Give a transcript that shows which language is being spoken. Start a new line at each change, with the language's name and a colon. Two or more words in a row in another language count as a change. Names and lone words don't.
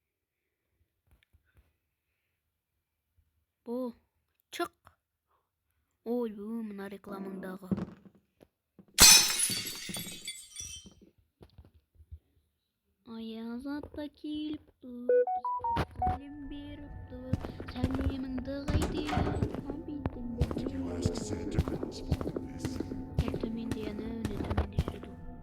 Kazakh: Бол, чық. Ойбу, мына рекламаңдағы. Аяз ата келіп тұр, сәлем беріп тұр, сәлеміңді қайтем,
English: Did you ask Santa Claus for this?
Kazakh: Төменде яны өне төменде жүреді.